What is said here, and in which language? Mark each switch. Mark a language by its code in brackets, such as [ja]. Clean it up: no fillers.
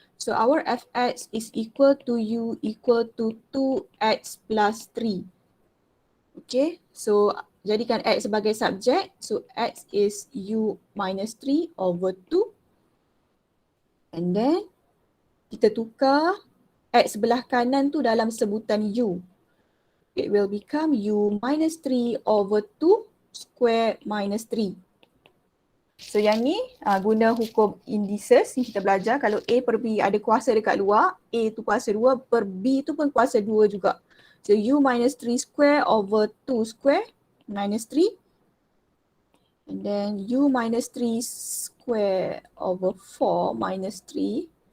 [en] So our FX is equal to U equal to 2X plus 3. [ms] Okay, so jadikan X sebagai subjek. [en] So X is U minus 3 over 2. And then [ms] kita tukar X sebelah kanan tu dalam sebutan U. [en] It will become U minus 3 over 2 square minus 3. [ms] So yang ni guna hukum indices yang kita belajar. Kalau A per B ada kuasa dekat luar, A tu kuasa 2 per B tu pun kuasa 2 juga. [en] So U minus 3 square over 2 square minus 3. And then U minus 3 square over 4 minus 3.